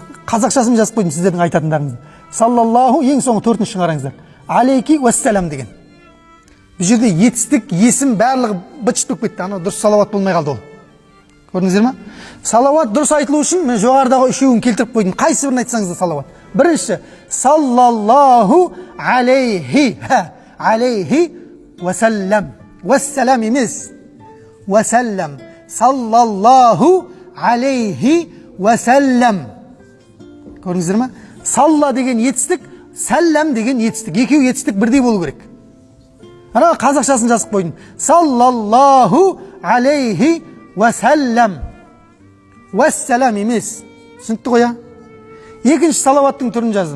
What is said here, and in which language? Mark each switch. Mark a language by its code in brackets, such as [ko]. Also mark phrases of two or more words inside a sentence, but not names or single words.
[kk] Қазақшасын жазып қойдым сіздердің айтатындарыңызды. Саллаллаху ең соңғы 4-ші қараңыздар. [ar] عليه والسلام деген. [kk] Бұл жерде етістік, есім барлығы быт-шыт болып кетті. Ана дұрыс салауат болмай қалды ол. Көрдіңіздер ма? Салауат дұрыс айтылу үшін мен жоғарыдағы үшеуін келтіріп қойдым. Қайсы бірін айтсаңыз да салауат. Бірінші [ar] صلى الله عليه عليه والسلام. [kk] Уассалам емес. Уассалам. [ar] صلى الله عليه والسلام. [kk] Көрдіңіздер ма? Салла деген етістік, сәллам деген етістік. Екеуі етістік бірдей болу керек. Ана қазақшасын жазып қойдым. [ar] صلى الله عليه والسلام. [kk] Уассалам емес. Түсінікті ғой, екінші салауаттың түрін жаздым.